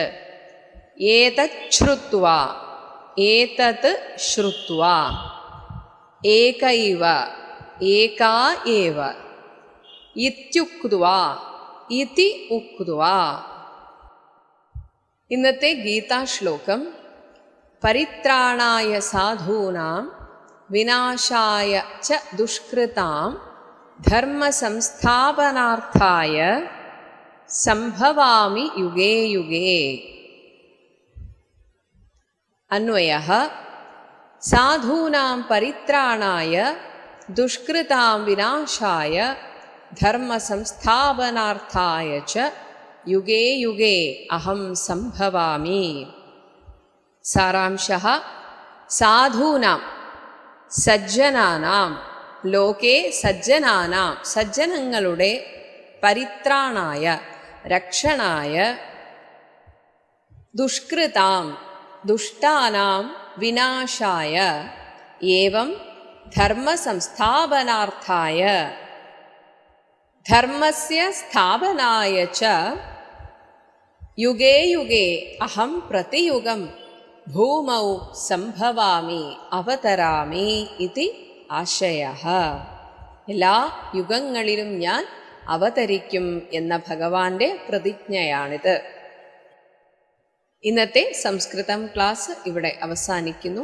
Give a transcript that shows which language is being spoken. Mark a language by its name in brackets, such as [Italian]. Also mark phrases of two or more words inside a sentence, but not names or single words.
[Sanskrit] एतश्रुत्वा एतत् श्रुत्वा एकैव एका एव इत्युक्त्वा इति उक्त्वा. [Malayalam] ഇന്നത്തെ ഗീതാശ്ലോകം [Sanskrit] परित्राणाय साधूनां विनाशाय च दुष्कृतां धर्म संस्थापनार्थाय सम्भवामि युगे युगे. अन्वयः साधूनां परित्राणाय दुष्कृतां विनाशाय धर्म संस्थापनार्थाय च युगे युगे अहं सम्भवामि. सारांशः साधूनां सज्जनानां लोके सज्जनानां സജ്ജനങ്ങളുടെ परित्राणाय रक्षणाय दुष्कृतां दुष्टानां विनाशाय एवं धर्म संस्थापनार्थाय धर्मस्य स्थापनाय च युगे युगे अहं प्रतियुगं भूमौ सम्भवामि अवतरामि इति आशयः. [Malayalam] എല്ലാ യുഗങ്ങളിലും ഞാൻ അവതരിക്കും എന്ന ഭഗവാന്റെ പ്രതിജ്ഞയാണിത്. ഇന്നത്തെ സംസ്കൃതം ക്ലാസ് ഇവിടെ അവസാനിക്കുന്നു.